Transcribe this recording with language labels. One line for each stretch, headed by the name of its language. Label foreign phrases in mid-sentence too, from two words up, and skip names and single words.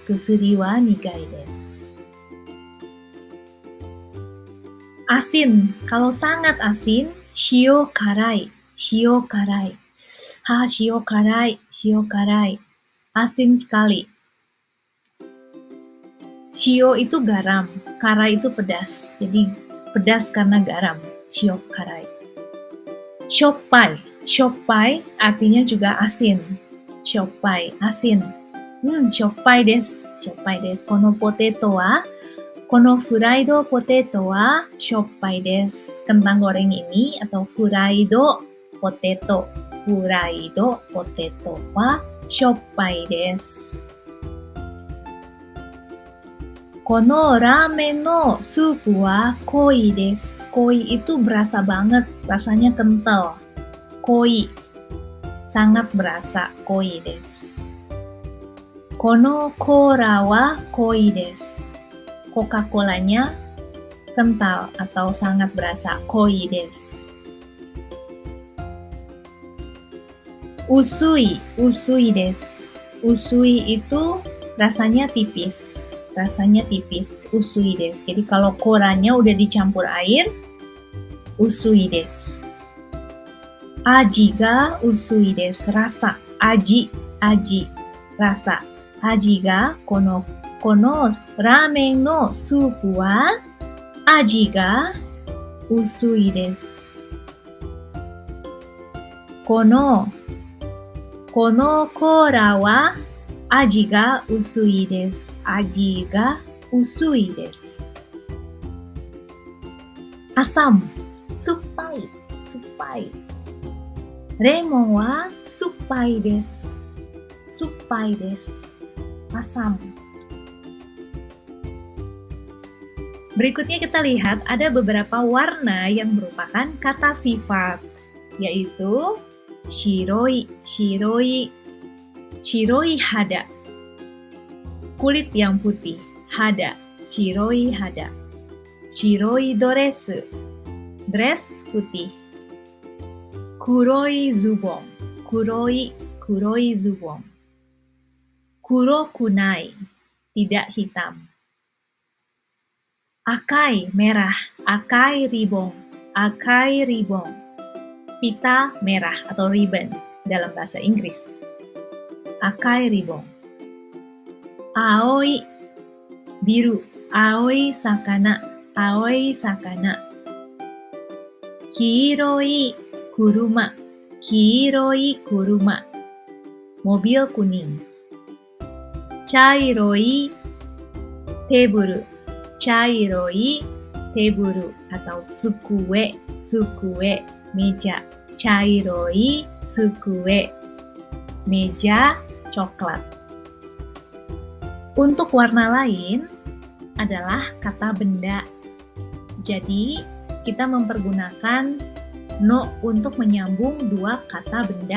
Japanese: 薬は苦いです.
Indonesian: Asin. Kalau sangat asin,
Japanese: 塩辛い。塩辛い. Ha, 塩辛い. 塩辛い.
Indonesian: Asin sekali. Shio itu garam, karai itu pedas. Jadi pedas karena garam.
Japanese: 塩辛い. Shoppai.
Indonesian: Shoppai artinya juga asin.
Japanese: Shoppai, asin. しょっぱいです. しょっぱいです. このポテトは、このフライドポテトはしょっぱいです. Kentang goreng ini atau フライドポテト. フライドポテトはしょっぱいです. このラーメンのスープは濃いです.
Indonesian: Koi itu berasa banget, rasanya kental. Koi, sangat berasa.
Japanese: 濃いです. このコーラは濃いです.
Indonesian: Coca-Colanya kental atau sangat berasa.
Japanese: 濃いです. 薄い、薄いです.
Indonesian: Usui itu rasanya tipis. Rasanya tipis,
Japanese: 薄いです.
Indonesian: Jadi kalau colanya udah dicampur air,
Japanese: 薄いです. 味が薄いです. Rasa. 味、味. Rasa. 味がこのラーメンのスープは味が薄いです. このコーラは味が薄いです. 味が薄いです. Asam, 酸っぱい、酸っぱい. レモンは酸っぱいです. 酸っぱいです.
Indonesian: Asam. Berikutnya kita lihat ada beberapa warna yang merupakan kata sifat, yaitu
Japanese: 白い、白い、白い肌,
Indonesian: kulit yang putih, hada,
Japanese: 白い肌. 白いドレス,
Indonesian: dress putih.
Japanese: 黒いズボン、黒いズボン.
Indonesian: Kurokunai, tidak hitam.
Japanese: Akai, merah. 赤いリボン. 赤いリボン.
Indonesian: Pita merah atau ribbon dalam bahasa Inggris.
Japanese: 赤いリボン.
Indonesian: Aoi, biru.
Japanese: 青い魚。青い魚. 黄色い車. 黄色い車.
Indonesian: Mobil kuning.
Japanese: 茶色いテーブル. 茶色いテーブル atau 机、机, meja. 茶色い机,
Indonesian: meja coklat. Untuk warna lain adalah kata benda. Jadi, kita mempergunakan no untuk menyambung dua kata benda.